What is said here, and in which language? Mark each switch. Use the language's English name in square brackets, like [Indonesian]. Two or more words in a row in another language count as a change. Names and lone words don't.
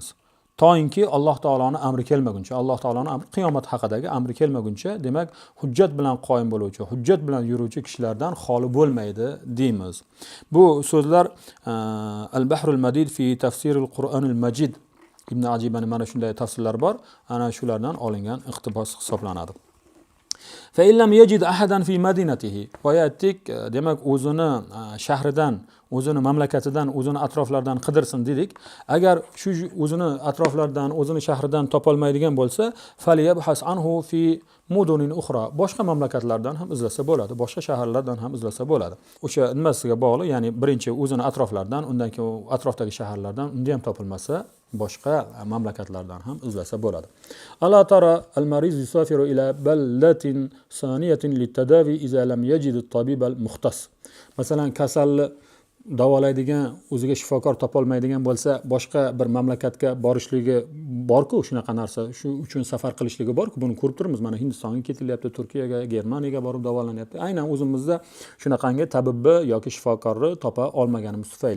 [Uzbek] Toinki Alloh taoloning amri kelmaguncha, Alloh taoloning amri qiyomat haqidagi amri kelmaguncha, demak, hujjat bilan qoyim bo'luvchi, hujjat bilan yuruvchi kishilardan xoli bo'lmaydi deymiz. Bu so'zlar Al-Bahrul Madid fi tafsiril Qur'onil Majid Ibn Ajibaning mana shunday tafsirlar bor, ana shulardan olingan iqtibos hisoblanadi. [Arabic] فإن لم يجد أحدا في مدينته. [Uzbek] Oyatdik, demak, o'zini shahridan, o'zini mamlakatidan, o'zini atroflaridan qidirsin dedik. Agar shu o'zini atroflaridan, o'zini shahridan topolmaydigan bo'lsa, [Arabic] فليبحث عنه في مدن أخرى. [Uzbek] Boshqa mamlakatlardan ham izlasa bo'ladi, boshqa shaharlardan ham izlasa bo'ladi. O'sha nimasiga bog'liq, ya'ni birinchi o'zini atroflaridan, undan keyin atrofdagi shaharlardan, unda ham topilmasa boshqa mamlakatlardan ham izlasa bo'ladi. [Arabic] ألا ترى المريض يسافر إلى بلدة ثانية للتداوي إذا لم يجد الطبيب المختص. [Uzbek] Masalan, kasalni davolaydigan o'ziga shifokor topolmaydigan bo'lsa, boshqa bir mamlakatga borishligi bor-ku, shunaqa narsa, shu uchun safar qilishligi bor-ku, buni ko'rib turibmiz. Mana Hindistonga ketilyapti, Turkiyaga, Germaniyaga borib davolanyapti. Aynan o'zimizda shunaqangi tabibni yoki shifokorni topa olmaganimiz tufayli.